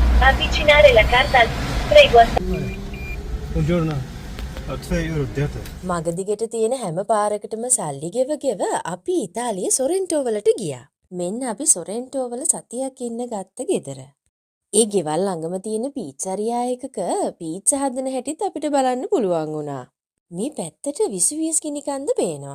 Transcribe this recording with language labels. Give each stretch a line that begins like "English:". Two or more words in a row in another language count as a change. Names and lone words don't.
Italian: Avvicinare la carta al... Prego. Buongiorno, ho 2 euro 30.
Sinhala: මගදිගට තියෙන හැම පාරකටම සල්ලි ගෙව අපි ඉතාලිය සොරෙන්ටෝ වලට ගියා. මෙන්න අපි සොරෙන්ටෝ වල සතියක් ඉන්න ගත්ත ගෙදර. ඒ ගෙවල් ළඟම තියෙන පීච්චරියා එකක පීච්චා හදන හැටිත් අපිට බලන්න පුළුවන් වුණා. මේ පැත්තට විසුවියස් ගිනි කන්ද පේනවා.